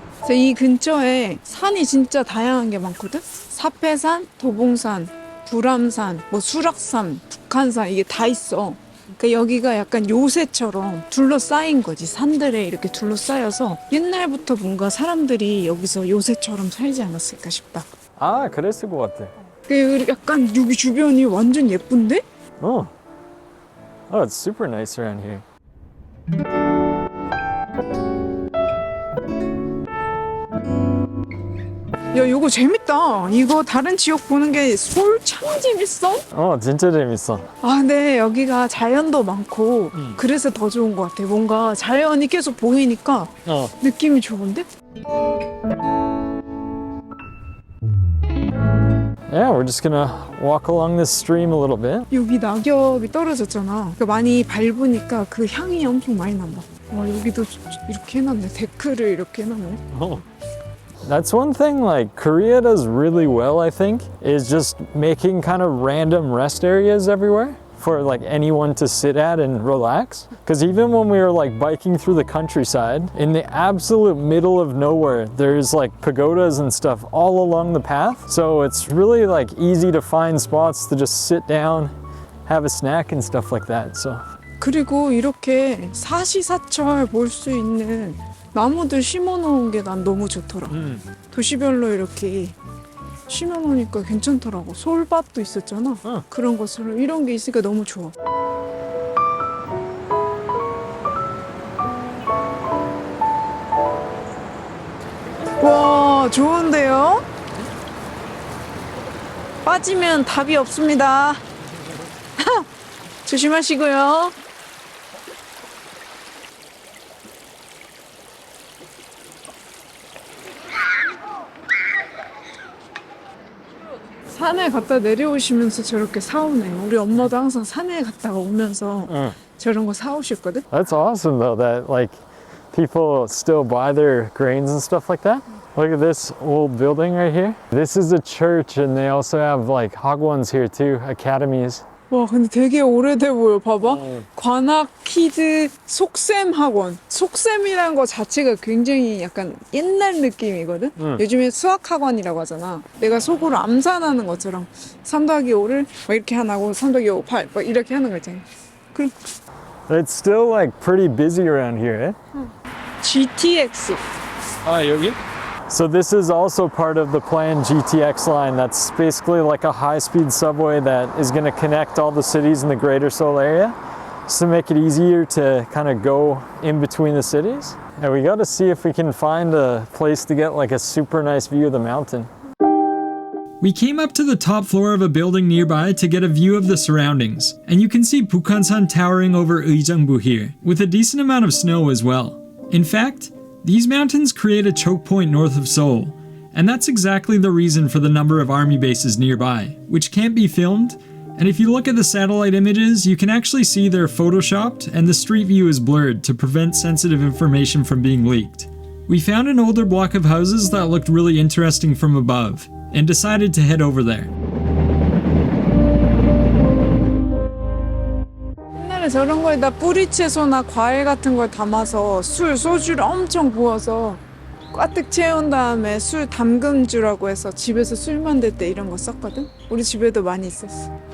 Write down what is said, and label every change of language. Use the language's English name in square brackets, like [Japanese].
[Korean] 이 근처에 산이 진짜 다양한 게 많거든? 사패산, 도봉산, 불암산, 뭐 수락산, 북한산 이게 다 있어. 그러니까 여기가 약간 요새처럼 둘러싸인 거지. 산들에 이렇게 둘러싸여서 옛날부터 뭔가 사람들이 여기서 요새처럼 살지 않았을까 싶다. 아, 그랬을 것 같아. 약간 여기 주변이 완전 예쁜데? [English] Oh, it's super nice around here. [Korean] 야, 이거 재밌다. 이거 다른 지역 보는 게 서울 참 재밌어. 진짜 재밌어. 아, 근데 여기가 자연도 많고 그래서 더 좋은 것 같아. 뭔가 자연이 계속 보이니까 느낌이 좋은데? [English] Yeah, we're just gonna walk along this stream a little bit. [Korean] 여기 낙엽이 떨어졌잖아. 그러니까 많이 밟으니까 그 향이 엄청 많이 난다. 와, 여기도 이렇게 해놨네. 데크를 이렇게 해놨네. [English] That's one thing like Korea does really well, I think, is just making kind of random rest areas everywhere for like anyone to sit at and relax. Because even when we were like biking through the countryside, in the absolute middle of nowhere, there's like pagodas and stuff all along the path. So it's really like easy to find spots to just sit down, have a snack and stuff like that. So. [Korean] 그리고 이렇게 사시사철 볼 수 있는 나무들 심어놓은 게 난 너무 좋더라. 도시별로 이렇게 심어놓으니까 괜찮더라고. 솔밭도 있었잖아. 그런 것처럼 이런 게 있으니까 너무 좋아. 와, 좋은데요? 빠지면 답이 없습니다. 조심하시고요. 산에 갔다 내려오시면서 저렇게 사오네요. 우리 엄마도 항상 산에 갔다가 오면서 저런 거 사오셨거든? [English] That's awesome though that like people still buy their grains and stuff like that. Look at this old building right here. This is a church and they also have like hagwons here too, academies. [Korean] 와, 근데 되게 오래돼 보여. 봐봐. 관악키드 속셈학원. 속셈이라는 거 자체가 굉장히 약간 옛날 느낌이거든? 요즘에 수학학원이라고 하잖아. 내가 속으로 암산하는 것처럼 3-5를 막 이렇게 하나고 3-5, 8 막 이렇게 하는 거 있잖아. 그럼 [English] It's still like pretty busy around here, eh? GTX. [Korean] 아, 여기? [English] So this is also part of the planned GTX line. That's basically like a high-speed subway that is going to connect all the cities in the greater Seoul area just to make it easier to kind of go in between the cities. And we got to see if we can find a place to get like a super nice view of the mountain. We came up to the top floor of a building nearby to get a view of the surroundings, and you can see Bukhansan towering over Uijeongbu here, with a decent amount of snow as well. In fact, These mountains create a choke point north of Seoul, and that's exactly the reason for the number of army bases nearby, which can't be filmed, and if you look at the satellite images, you can actually see they're photoshopped and the street view is blurred to prevent sensitive information from being leaked. We found an older block of houses that looked really interesting from above, and decided to head over there. [Korean] 옛날에 저런 거에다 뿌리채소나 과일 같은 걸 담아서 소주를 엄청 부어서 꽉 채운 다음에 술 담금주라고 해서 집에서 술 만들 때 이런 거 썼거든? 우리 집에도 많이 있었어.